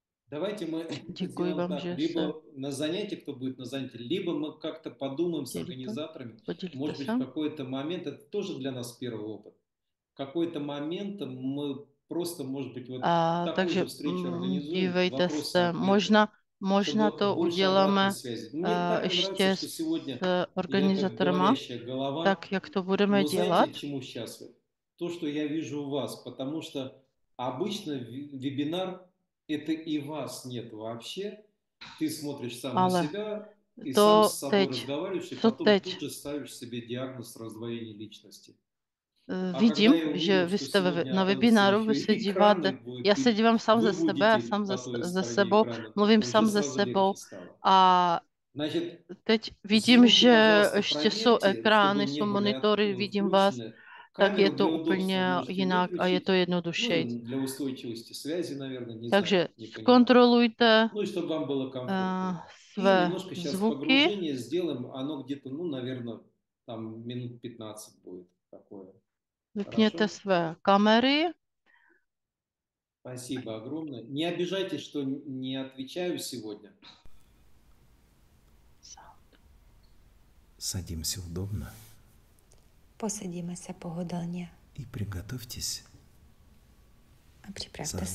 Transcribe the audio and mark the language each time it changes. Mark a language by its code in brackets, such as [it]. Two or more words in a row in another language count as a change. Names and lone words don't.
[ru] Давайте мы [cs] Děkuji [ru] сделаем [cs] vám, [ru] так. [cs] že se [ru] Либо на занятии, кто будет на занятии, либо мы как-то подумаем с [cs] dělíte. [ru] организаторами. [cs] Podělte [ru] Может быть, [cs] se. [ru] в какой-то момент, это тоже для нас первый опыт, в какой-то момент мы просто, может быть, вот такую [cs] Takže [ru] же встречу организуем, [cs] dívejte se, [ru] вопросы-ответы, [cs] možná [ru] чтобы [cs] to [ru] больше обратной [cs] uděláme [ru] связи. Мне так нравится, [cs] ještě [ru] что [cs] s [ru] сегодня я как [cs] organizátorama, [ru] говорящая голова, [cs] tak jak to budeme [ru] но знаете, [cs] dělat. [ru] чему счастлив? То, что я вижу у вас, потому что обычно вебинар это и вас нет вообще. Ты смотришь сам на [cs] Ale [ru] себя и сам [cs] to [ru] с собой [cs] teď, [ru] разговариваешь, и [cs] co [ru] потом [cs] teď [ru] тут же ставишь себе диагноз раздвоения личности. А когда [cs] vidím, [ru] я [cs] že [ru] увидел, [cs] vy [ru] что [cs] jste [ru] сегодня, [cs] na [ru] оказывается, [cs] webináru, [ru] еще [cs] vy se [ru] и [cs] díváte, [ru] экраны будут, [cs] já se dívám sám ze [ru] вы [cs] sebe a [ru] будете [cs] sám [ru] по той [cs] ze [ru] стороне [cs] sebou, [ru] экрана, [cs] mluvím [ru] уже [cs] sám ze [ru] сразу [cs] sebou [ru] легче stalo. [cs] a [ru] Значит, [cs] teď vidím, [ru] звуки, [cs] že [ru] пожалуйста, [cs] ještě jsou [ru] проверьте, чтобы [cs] ekrány, [ru] не [cs] jsou [ru] были [cs] monitory, vidím vás, [ru] включены. [cs] tak je [ru] Камеру [cs] to [ru] для удобства [cs] úplně [ru] можете [cs] jinak a je [ru] выключить. [cs] to [ru] Ну, [cs] jednodušší. [ru] для устойчивости связи, наверное, не знаю, [cs] Takže [ru] не понимаю. [cs] zkontrolujte [ru] Ну и чтобы вам было комфортно. И [cs] své [ru] немножко сейчас [cs] zvuky. [ru] погружение сделаем, оно где-то, ну, наверное, там минут 15 будет такое. [cs] Vypněte [ru] Хорошо? [cs] své kamery. [ru] Спасибо огромное. Не обижайтесь, что не отвечаю сегодня. Садимся удобно Посадімося поhodlně и приготовьтесь [cs] a připravte se.